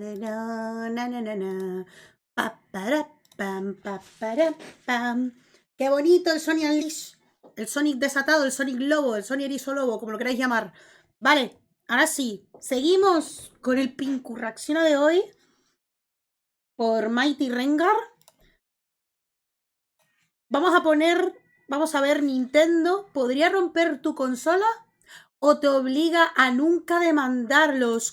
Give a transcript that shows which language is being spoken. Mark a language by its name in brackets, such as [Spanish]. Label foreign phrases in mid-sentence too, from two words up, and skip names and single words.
[Spanish] na, na, na, na, na. Pa, para, pam, pa, para, pam. Qué bonito el Sonic Unleashed. El Sonic desatado, el Sonic Lobo, el Sonic Erizo Lobo, como lo queráis llamar. Vale, ahora sí. Seguimos con el Pincurraxiona de hoy. Por Mighty Rengar. Vamos a ver, Nintendo, ¿podría romper tu consola o te obliga a nunca demandarlos?